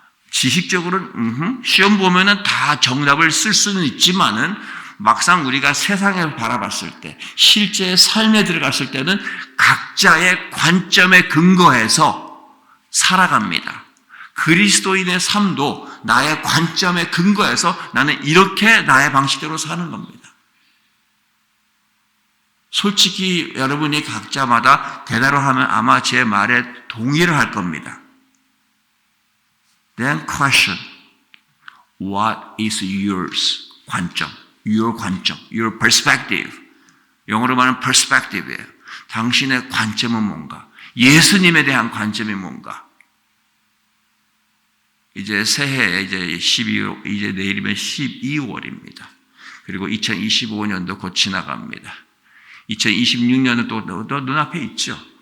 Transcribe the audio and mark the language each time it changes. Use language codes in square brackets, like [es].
[ko] 지식적으로는 시험 보면은 다 정답을 쓸 수는 있지만은 막상 우리가 세상을 바라봤을 때 실제 삶에 들어갔을 때는 각자의 관점에 근거해서 살아갑니다. 그리스도인의 삶도 나의 관점에 근거해서 나는 이렇게 나의 방식대로 사는 겁니다. 솔직히 여러분이 각자마다 대답을 하면 아마 제 말에 동의를 할 겁니다. [en] Then question, what is yours? 관점, your 관점, your perspective. [ko] 영어로 말하면 perspective예요. 당신의 관점은 뭔가? 예수님에 대한 관점이 뭔가? 이제 새해 이제 내일이면 12월입니다. 그리고 2025년도 곧 지나갑니다. 2026년은 또 눈앞에 있죠.